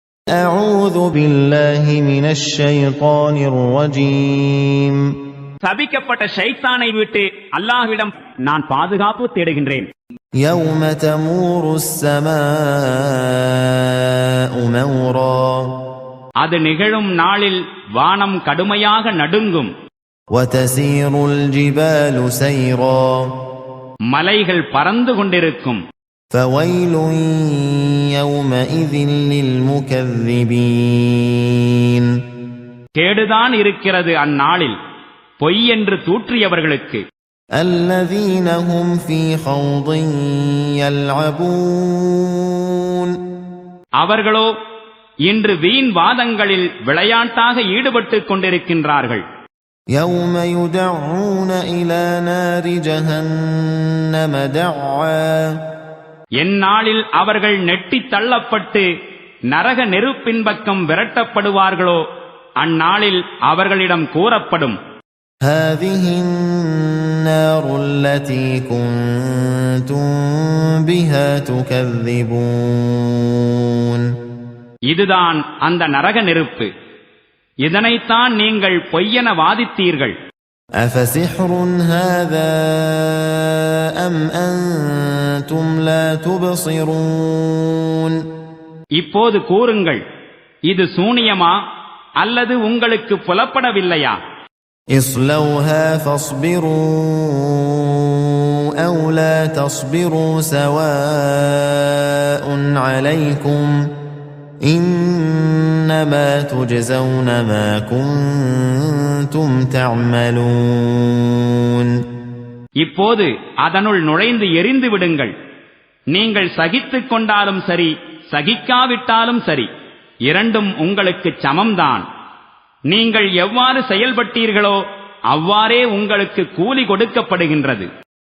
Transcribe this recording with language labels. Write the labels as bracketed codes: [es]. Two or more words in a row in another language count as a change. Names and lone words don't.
[ar] أعوذ بالله من الشيطان الرجيم. [ta] சபிக்கப்பட்ட ஷைத்தானை விட்டு அல்லாஹ்விடம் நான் பாதுகாப்பு தேடுகின்றேன். [ar] يوم تمور السماء مورا. [ta] அது நிகழும் நாளில் வானம் கடுமையாக நடுங்கும். [ar] وتسير الجبال سيرا. [ta] மலைகள் பறந்து கொண்டிருக்கும். [ar] فويل يومئذ للمكذبين. [ta] கேடுதான் இருக்கிறது அந்நாளில் பொய் என்று தூற்றியவர்களுக்கு. [ar] الذين هم في خوض يلعبون. [ta] அவர்களோ இன்று வீண் வாதங்களில் விளையாட்டாக ஈடுபட்டுக் கொண்டிருக்கின்றார்கள். [ar] يوم يدعون إلى نار جهنم دعا. [ta] எந்நாளில் அவர்கள் நெட்டித் தள்ளப்பட்டு நரக நெருப்பின் பக்கம் விரட்டப்படுவார்களோ அந்நாளில் அவர்களிடம் கூறப்படும், [ar] هذه النار التي كنتم بها تكذبون. [ta] இதுதான் அந்த நரக நெருப்பு, இதனைத்தான் நீங்கள் பொய்யென வாதித்தீர்கள். [ar] أفسحر هذا أم أنتم لا تبصرون. [ta] இப்போது கூறுங்கள், இது சூனியமா அல்லது உங்களுக்கு புலப்படவில்லையா? [ar] اصلوها فاصبروا أو لا تصبروا سواء عليكم إنما تجزون ما كنتم تعملون. [ta] இப்போது அதனுள் நுழைந்து எரிந்து விடுங்கள். நீங்கள் சகித்துக் கொண்டாலும் சரி சகிக்காவிட்டாலும் சரி, இரண்டும் உங்களுக்கு சமம்தான். நீங்கள் எவ்வாறு செயல்பட்டீர்களோ அவ்வாறே உங்களுக்கு கூலி கொடுக்கப்படுகின்றது.